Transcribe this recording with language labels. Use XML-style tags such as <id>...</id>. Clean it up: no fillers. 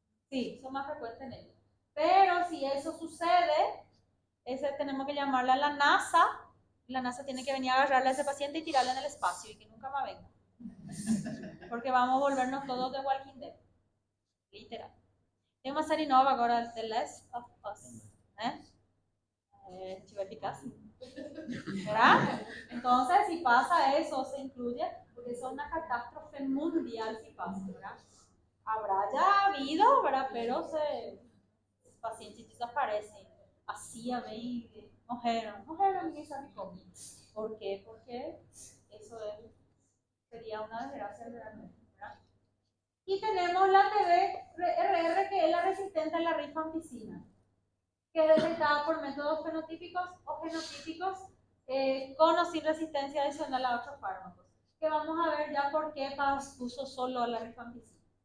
<es>Sí, son más frecuentes en ellos. Pero si eso sucede, tenemos que llamarle a la NASA. La NASA tiene que venir a agarrarle a ese paciente y tirarle en el espacio y que nunca más venga. Porque vamos a volvernos todos de Walking Dead. Literal.</es> <pt>Tem uma série nova agora, The Last of Us, né?</pt> <es>Tipo eficaz. ¿Verdad? Entonces, si pasa eso, se incluye, porque eso es una catástrofe mundial si pasa, ¿verdad? Habrá ya habido, ¿verdad? Pero</es> <pt>os pacientes desaparecem. Assim, bem, morreram, ninguém sabe como.</pt> <es>¿Por qué? Porque eso sería una desgracia realmente, ¿verdad? Y tenemos la TB-RR, que es la resistente a la rifampicina, que es detectada por métodos fenotípicos o genotípicos, con o sin resistencia adicional a otros fármacos, que vamos a ver ya por qué uso solo la rifampicina.</es>